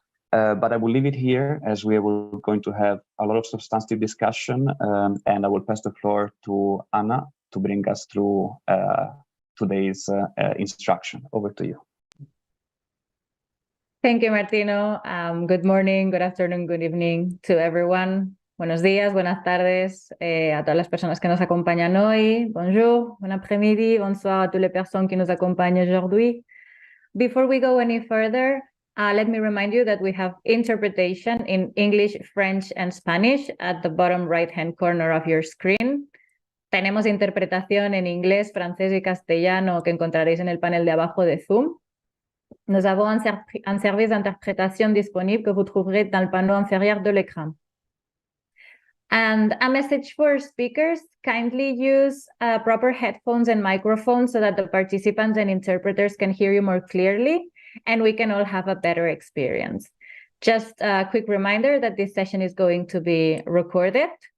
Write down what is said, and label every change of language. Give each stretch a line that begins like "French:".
English: But I will leave it here, as we are going to have a lot of substantive discussion, and I will pass the floor to Anna to bring us through today's instruction. Over to you. Thank you, Martino. Good morning, good afternoon, good evening to everyone.
Spanish: Buenos días, buenas tardes a todas las personas que nos acompañan hoy.
French: Bonjour, bon après-midi, bonsoir à toutes les personnes qui nous accompagnent aujourd'hui.
English: Before we go any further, let me remind you that we have interpretation in English, French, and Spanish at the bottom right-hand corner of your screen.
Spanish: Tenemos interpretación en inglés, francés y castellano que encontraréis en el panel de abajo de Zoom.
French: Nous avons un service d'interprétation disponible que vous trouverez dans le panneau inférieur de l'écran.
English: And a message for speakers: kindly use proper headphones and microphones so that the participants and interpreters can hear you more clearly and we can all have a better experience. Just a quick reminder that this session is going to be recorded.